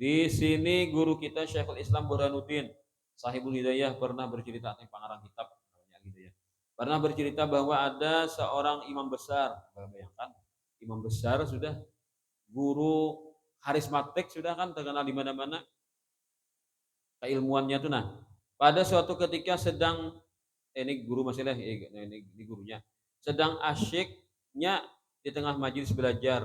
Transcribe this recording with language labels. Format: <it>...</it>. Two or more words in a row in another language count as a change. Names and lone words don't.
<id>Di sini guru kita Syekhul Islam Burhanuddin Sahibul Hidayah pernah bercerita tentang pengarang kitab namanya Hidayah. Pernah bercerita bahwa ada seorang imam besar, bayangkan imam besar sudah guru karismatik sudah kan terkenal di mana-mana keilmuannya tuh. Nah, pada suatu ketika sedang ini guru masih lah ini gurunya sedang asyiknya di tengah majelis belajar.</id>